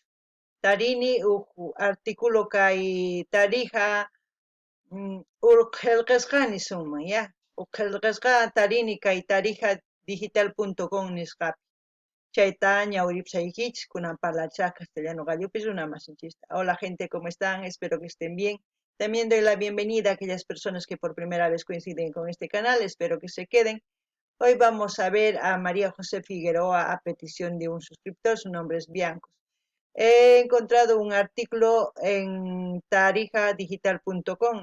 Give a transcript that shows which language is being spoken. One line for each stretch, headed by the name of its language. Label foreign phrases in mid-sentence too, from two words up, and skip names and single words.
Quechua: Tarini artículo kay tarija urqelqisqani suman ya. Urqelqisqa tarini kay tarijadigital.com nisqapi. Chayta ñawripusaykichis kunan parlachaq castellano gallopis runa masinchista.
Spanish: Hola gente, ¿cómo están? Espero que estén bien. También doy la bienvenida a aquellas personas que por primera vez coinciden con este canal. Espero que se queden. Hoy vamos a ver a María José Figueroa a petición de un suscriptor. Su nombre es Biancos. He encontrado un artículo en tarijadigital.com.